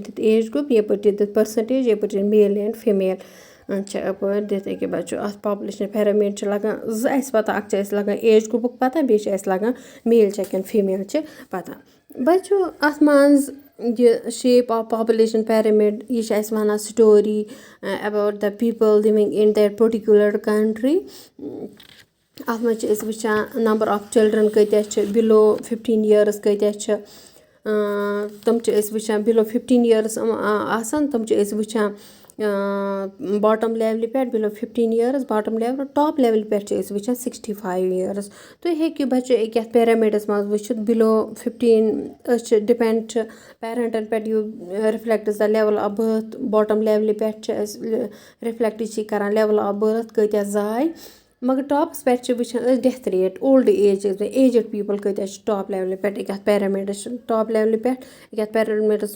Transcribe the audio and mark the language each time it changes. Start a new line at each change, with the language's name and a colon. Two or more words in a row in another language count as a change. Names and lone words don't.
English: this age group
Kashmiri: یَپٲرۍ چھِ
English: this percentage
Kashmiri: یَپٲرۍ چھِ
English: male and female
Kashmiri: چھِ اَپٲرۍ دِتھ أکہِ بَچو اَتھ
English: population parameter
Kashmiri: چھِ لَگان زٕ اَسہِ پَتہ اَکھ چھِ اَسہِ لَگان
English: age group's
Kashmiri: پَتہ بیٚیہِ چھِ اَسہِ لَگان میل چھےٚ کِنہٕ فیٖمیل چھِ پَتہ بَچو اَتھ منٛز یہِ
English: shape of population pyramid
Kashmiri: یہِ چھِ اَسہِ وَنان
English: story about the people living in that particular country
Kashmiri: اَتھ منٛز چھِ أسۍ وٕچھان
English: number of children
Kashmiri: کۭتیاہ چھِ
English: below 15 years
Kashmiri: کۭتیاہ چھِ تِم چھِ أسۍ وٕچھان
English: below 15 years
Kashmiri: آسان تِم چھِ أسۍ وٕچھان
English: bottom level
Kashmiri: پٮ۪ٹھ
English: below 15 years bottom level top level
Kashmiri: پٮ۪ٹھ چھِ أسۍ وٕچھان 65 years تُہۍ ہیٚکِو بَچو أکہِ یَتھ پیرَمیٖڈَس منٛز وٕچھِتھ بِلو 15 أسۍ چھِ ڈِپٮ۪نٛڈ چھِ پیرَنٹَن پٮ۪ٹھ
English: you reflects the level of birth bottom level
Kashmiri: پٮ۪ٹھ چھِ أسۍ رِفلٮ۪کٹ چھِ کَران
English: level of birth
Kashmiri: کۭتیاہ زاے مگر ٹاپَس پٮ۪ٹھ چھِ وٕچھان أسۍ
English: death rate old age
Kashmiri: چھِ
English: aged people
Kashmiri: کۭتیاہ چھِ
English: top level
Kashmiri: پٮ۪ٹھ أکہِ یَتھ پیرَمیٖڈَس چھِ
English: top level
Kashmiri: پٮ۪ٹھ أکہِ یَتھ پیرَمیٖڈَس